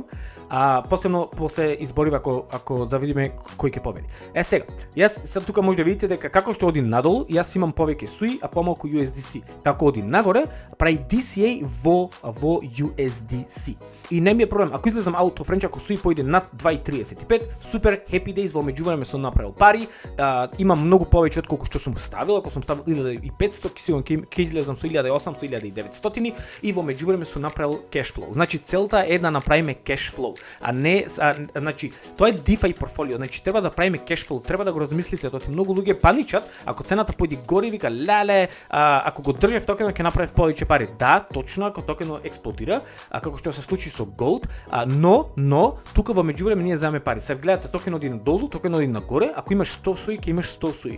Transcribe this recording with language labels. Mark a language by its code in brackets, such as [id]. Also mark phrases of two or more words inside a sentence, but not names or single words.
[mk] Посебно после избори ако завидиме кој ќе победи. Сега, јас сега тука може да видите дека како што оди надолу, јас имам повеќе суи, а помалку USDC. Како оди нагоре, прави DCA во USDC. И не ми е проблем, ако излезам AutoFrench, ако суи поиде над 2.35, супер, [en] happy days, [mk] во меѓувреме сум направил пари, имам многу повеќе од колку што сум ставил, ако сум ставил 1500, ќе излезам со 1800, 1900 и во меѓувреме сум направил [en] cash flow. [mk] Значи целта е да направиме [en] cash flow, [mk] а не значи тоа е DeFi портфолио, значи треба да правиме [en] cash flow, [mk] треба да го размислите, тоа многу луѓе паничат ако цената поиде горе, вика леле, ако го држев токенот ќе направи повеќе пари. Да, точно, ако токенот експлодира, како што се случи со Gold, но тука во меѓувреме ние земаме пари. Се гледате токенот оди надолу, токенот оди нагоре, ако имаш 100 суи, ќе имаш 100 суи.